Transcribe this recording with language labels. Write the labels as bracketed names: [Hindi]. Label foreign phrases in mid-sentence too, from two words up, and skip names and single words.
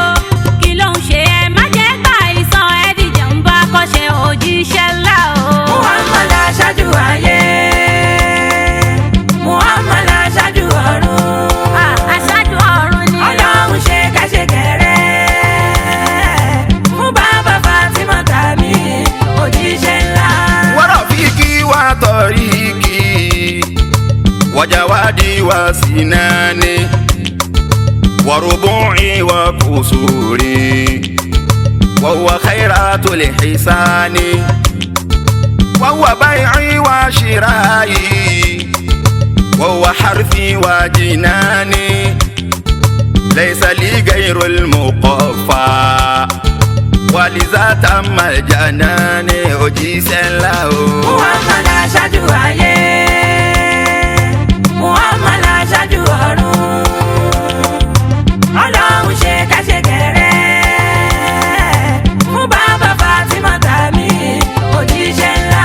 [Yoruba] Kí ló ń ṣe ẹ má jẹ́ ká ìsàn ẹ̀dìjẹ́ ń bá kọ́ṣẹ́ òjíṣẹ́ ńlá o. Muhammad láṣáájú ayé, Muhammad láṣáájú ọ̀run. Aṣáájú ọ̀run ni. Ọlọ́run ṣe kẹ́sìgẹ́rẹ́ fún bàbá Fatima tàbí òjíṣẹ́ ńlá. [Arabic] ورفيقي وطريقي وجوادي وسناني وربعي و كسوري وهو خيرة الحسان وهو بيعي وشرائي وهو حرفي وجناني ليس لي غير المقفى ولذا تم الجنان [Yoruba] òjíṣẹ́ ńlá o. Muhammad láṣáájú ayé, Muhammad láṣáájú ọ̀run. Ọlọ́run ṣe kẹ́sìgẹ́rẹ́ fún bàbá Fatima tàbí òjíṣẹ́ ńlá.